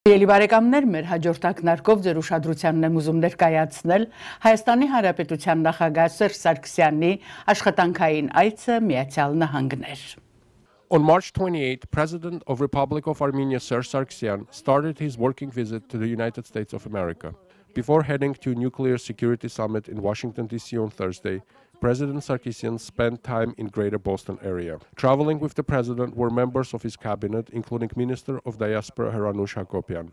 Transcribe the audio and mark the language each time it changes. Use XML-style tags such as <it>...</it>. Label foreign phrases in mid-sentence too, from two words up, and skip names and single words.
<hy>Ելի բարեկամներ, մեր հաջորդ ակնարկով ձեր ուշադրությանն եմ ուզում ներկայացնել Հայաստանի Հանրապետության նախագահ Սերժ Սարգսյանի աշխատանքային այցը Միացյալ Նահանգներ։</hy> <en>On March 28, President of Republic of Armenia Serzh Sargsyan started his working visit to the United States of America. Before heading to a nuclear security summit in Washington, D.C. on Thursday, President Sargsyan spent time in Greater Boston area. Traveling with the president were members of his cabinet, including Minister of Diaspora Haik Kocharian.</en>